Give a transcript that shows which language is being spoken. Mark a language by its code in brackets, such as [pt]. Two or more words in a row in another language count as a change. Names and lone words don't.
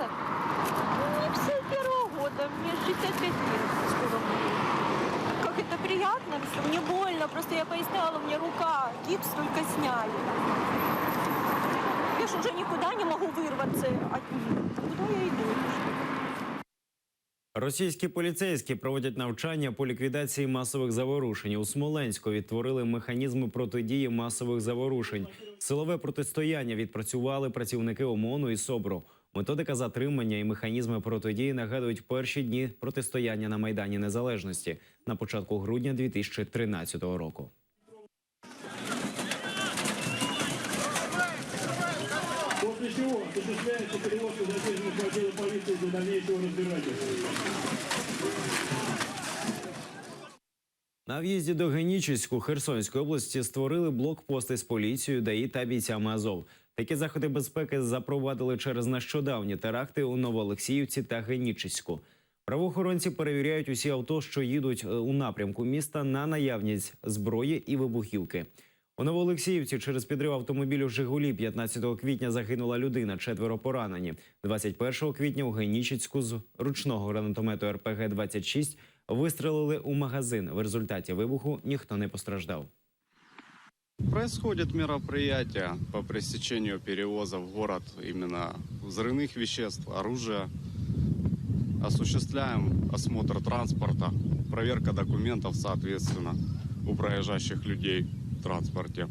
[ru] Мне 51 года, мне 65 лет скоро будет. Как это приятно, все, мне больно, просто я поясняла, у меня рука, гипс только сняли. Я ж уже никуда не могу вырваться от них. Куда я иду? [uk] Російські поліцейські проводять навчання по ліквідації масових заворушень. У Смоленську відтворили механізми протидії масових заворушень. Силове протистояння відпрацювали працівники ОМОНу і СОБРу. Методика затримання і механізми протидії нагадують перші дні протистояння на Майдані Незалежності на початку грудня 2013 року. [ru] После чего осуществляется перевод задержанных в отделы полиции для дальнейшего разбирательства. [uk] На в'їзді до Генічеську Херсонської області створили блокпости з поліцією, ДАІ та бійцями Азов. Такі заходи безпеки запровадили через нещодавні теракти у Новоолексіївці та Генічеську. Правоохоронці перевіряють усі авто, що їдуть у напрямку міста, на наявність зброї і вибухівки. У Новоолексіївці через підрив автомобілю «Жигулі» 15 квітня загинула людина, 4 поранені. 21 квітня у Генічеську з ручного гранатомету РПГ-26 вистрелили у магазин. В результаті вибуху ніхто не постраждав. [ru] Происходит мероприятие по пресечению перевоза в город именно взрывных веществ, оружия. Осуществляем осмотр транспорта, проверка документов, соответственно, у проезжающих людей в транспорте.